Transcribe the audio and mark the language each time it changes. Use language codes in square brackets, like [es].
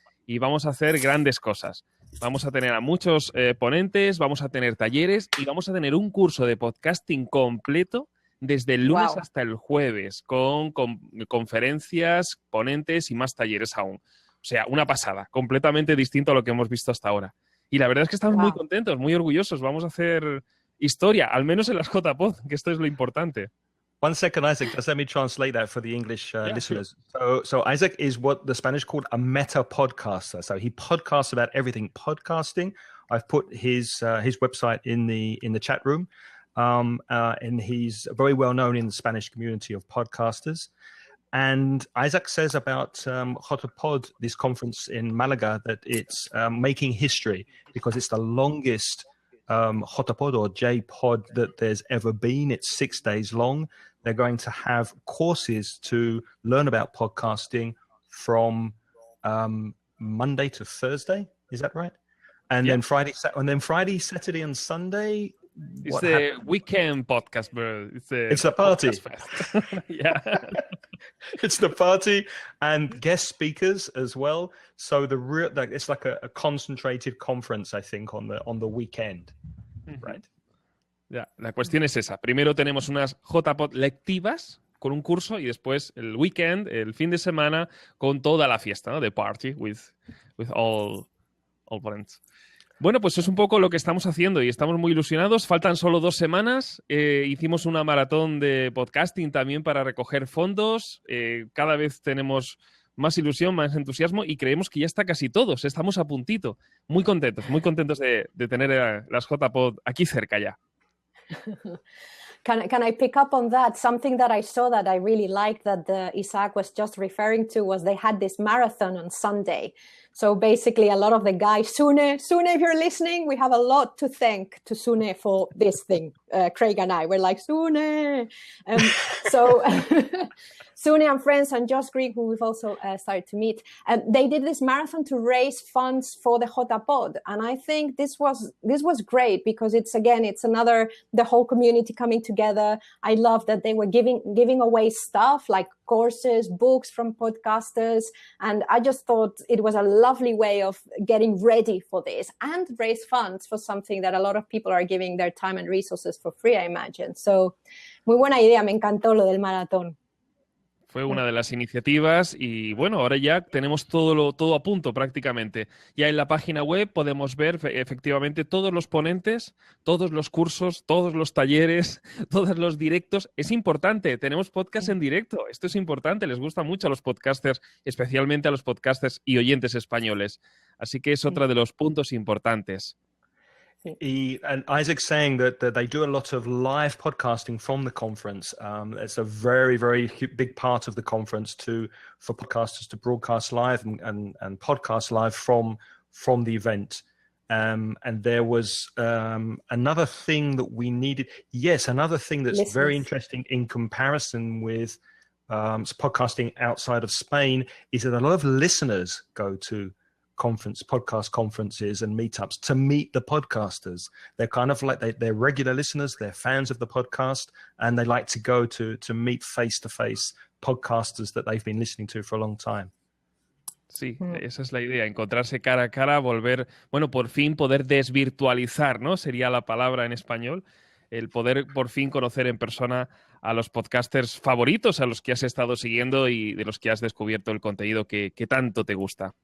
[es] Y vamos a hacer grandes cosas. Vamos a tener a muchos ponentes, vamos a tener talleres y vamos a tener un curso de podcasting completo desde el lunes hasta el jueves, con conferencias, ponentes y más talleres aún. O sea, una pasada, completamente distinto a lo que hemos visto hasta ahora. Y la verdad es que estamos muy contentos, muy orgullosos. Vamos a hacer historia, al menos en las JPod, que esto es lo importante. [en] One second, Isaac. Just let me translate that for the English listeners. Sure. So Isaac is what the Spanish called a meta podcaster. So he podcasts about everything podcasting. I've put his website in the chat room, and he's very well known in the Spanish community of podcasters. And Isaac says about Jotapod, this conference in Malaga, that it's making history because it's the longest Jotapod or J-Pod that there's ever been. It's 6 days long. They're going to have courses to learn about podcasting from Monday to Thursday. Is that right? And then Friday, Saturday, and Sunday. It's the weekend podcast, bro. It's a party. Yeah. It's the party and guest speakers as well. So it's like a concentrated conference, I think, on the weekend, right? [es] Ya, la cuestión es esa. Primero tenemos unas JPod lectivas con un curso y después el weekend, el fin de semana, con toda la fiesta, ¿no? [en] The party with all friends. [es] Bueno, pues es un poco lo que estamos haciendo y estamos muy ilusionados. Faltan solo 2 semanas. Hicimos una maratón de podcasting también para recoger fondos. Cada vez tenemos más ilusión, más entusiasmo y creemos que ya está casi todos. Estamos a puntito. Muy contentos de tener las JPod aquí cerca ya. [en] Can I pick up on that? Something that I saw that I really liked that Isaac was just referring to was they had this marathon on Sunday. So basically a lot of the guys, Sune, if you're listening, we have a lot to thank to Sune for this thing. Craig and I, we're like, Sune. So Sune and friends and Josh Green, who we've also started to meet, they did this marathon to raise funds for the Jotapod. And I think this was great because it's another, the whole community coming together. I love that they were giving away stuff like courses, books from podcasters. And I just thought it was a lovely way of getting ready for this and raise funds for something that a lot of people are giving their time and resources for free, I imagine. [es] So, muy buena idea. Me encantó lo del maratón. Fue una de las iniciativas y bueno, ahora ya tenemos todo a punto prácticamente. Ya en la página web podemos ver efectivamente todos los ponentes, todos los cursos, todos los talleres, todos los directos. Es importante, tenemos podcast en directo. Esto es importante, les gusta mucho a los podcasters, especialmente a los podcasters y oyentes españoles. Así que es otro de los puntos importantes. [en] And Isaac's saying that they do a lot of live podcasting from the conference. It's a very, very big part of the conference for podcasters to broadcast live and podcast live from the event. And there was another thing that we needed. Yes, another thing that's very interesting in comparison with podcasting outside of Spain is that a lot of listeners go to podcast conferences and meetups to meet the podcasters. They're kind of like they're regular listeners, they're fans of the podcast, and they like to go to meet face-to-face podcasters that they've been listening to for a long time. [es] Sí, esa es la idea, encontrarse cara a cara, volver, bueno, por fin poder desvirtualizar, ¿no? Sería la palabra en español, el poder por fin conocer en persona a los podcasters favoritos, a los que has estado siguiendo y de los que has descubierto el contenido que tanto te gusta.